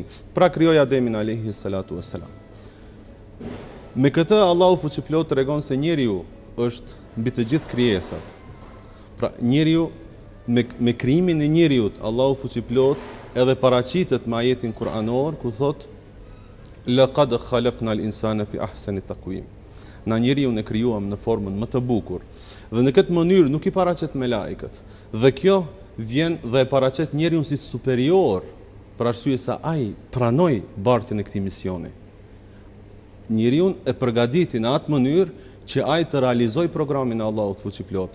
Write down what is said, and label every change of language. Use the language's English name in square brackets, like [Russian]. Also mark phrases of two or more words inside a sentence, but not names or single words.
[Albanian] Pra krijoi Ademin [Arabic] عليه الصلاة والسلام. [Albanian] Me këtë Allahu fuqiplot tregon se njeriu është mbi të gjithë krijesat. Pra njeriu me krijimin e njeriut, Allahu fuqiplot edhe paraqitet me ajetin kuranor ku thot [Arabic] لقد خلقنا الإنسان في أحسن تقويم. [Albanian] Na njeriu e krijuam në formën më të bukur. Dhe në këtë mënyrë nuk i paraqet me laikët. Dhe kjo vjen dhe e paraqet njeriu si superior, për arsye se ai pranoi bartjen e këtij misioni. Njeriu e përgatiti në atë mënyrë që ai të realizojë programin e Allahut fuqiplot.